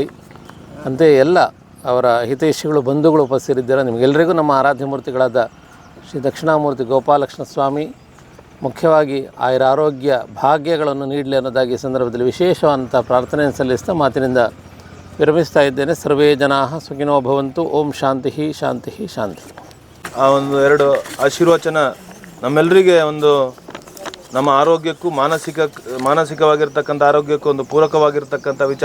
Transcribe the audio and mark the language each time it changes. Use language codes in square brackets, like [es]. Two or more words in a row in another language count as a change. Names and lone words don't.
[kn] ಅಂತೆಯೇ ಎಲ್ಲ ಅವರ ಹಿತೈಷಿಗಳು, ಬಂಧುಗಳು ಉಪಸ್ಥಿತರಿದ್ದಾರೆ. ನಿಮಗೆಲ್ಲರಿಗೂ ನಮ್ಮ ಆರಾಧ್ಯ ಮೂರ್ತಿಗಳಾದ ಶ್ರೀ ದಕ್ಷಿಣಾಮೂರ್ತಿ ಗೋಪಾಲಕೃಷ್ಣ ಸ್ವಾಮಿ ಮುಖ್ಯವಾಗಿ ಆಯುರಾರೋಗ್ಯ ಭಾಗ್ಯಗಳನ್ನು ನೀಡಲಿ ಅನ್ನೋದಾಗಿ ಈ ಸಂದರ್ಭದಲ್ಲಿ ವಿಶೇಷವಾದಂಥ ಪ್ರಾರ್ಥನೆಯನ್ನು ಸಲ್ಲಿಸ್ತಾ ಮಾತಿನಿಂದ ವಿರಮಿಸ್ತಾ ಇದ್ದೇನೆ. [sa] ಸರ್ವೇ ಜನಾಃ ಸುಖಿನೋ ಭವಂತು. ಓಂ ಶಾಂತಿ ಶಾಂತಿ ಶಾಂತಿ. [kn] ಆ ಒಂದು 2 ಆಶೀರ್ವಚನ ನಮ್ಮೆಲ್ಲರಿಗೆ ಒಂದು ನಮ್ಮ ಆರೋಗ್ಯಕ್ಕೂ ಮಾನಸಿಕವಾಗಿರ್ತಕ್ಕಂಥ ಆರೋಗ್ಯಕ್ಕೂ ಒಂದು ಪೂರಕವಾಗಿರ್ತಕ್ಕಂಥ ವಿಚಾರ